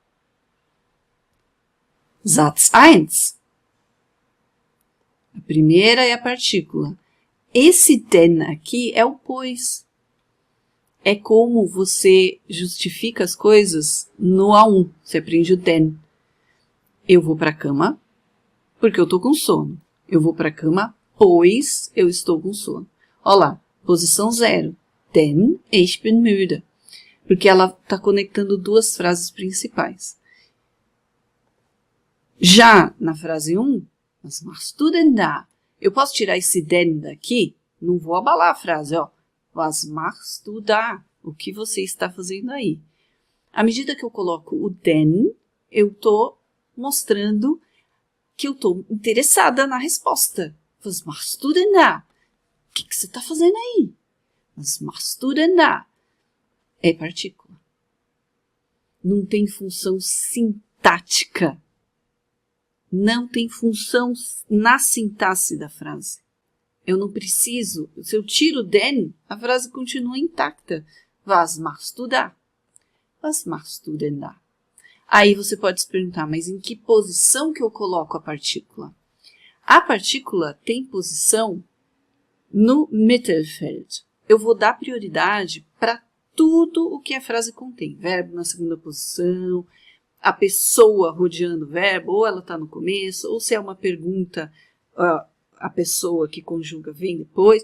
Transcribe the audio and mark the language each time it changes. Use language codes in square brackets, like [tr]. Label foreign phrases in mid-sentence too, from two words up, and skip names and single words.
[de] Satz 1. [pt] A primeira é a partícula. Esse denn aqui é o pois. É como você justifica as coisas no A1. Você aprende o denn. Eu vou para a cama porque eu estou com sono. Eu vou para a cama pois eu estou com sono. Olha lá, posição 0. [de] Denn ich bin müde. [pt] Porque ela está conectando duas frases principais. Já na frase 1, [de] was machst du denn da? [pt] Eu posso tirar esse denn daqui? Não vou abalar a frase, ó. [de] Was machst du da? [pt] O que você está fazendo aí? À medida que eu coloco o denn, eu estou mostrando que eu estou interessada na resposta. [de] Was machst du denn da? [pt] O que você está fazendo aí? [de] Was machst du denn da? [pt] É partícula. Não tem função sintática. Não tem função na sintaxe da frase. Eu não preciso, se eu tiro denn, a frase continua intacta. [de] Was machst du da? Was machst du denn da? [pt] Aí você pode se perguntar, mas em que posição que eu coloco a partícula? A partícula tem posição No Mittelfeld, eu vou dar prioridade para tudo o que a frase contém. Verbo na segunda posição, a pessoa rodeando o verbo, ou ela está no começo, ou se é uma pergunta, a pessoa que conjuga vem depois.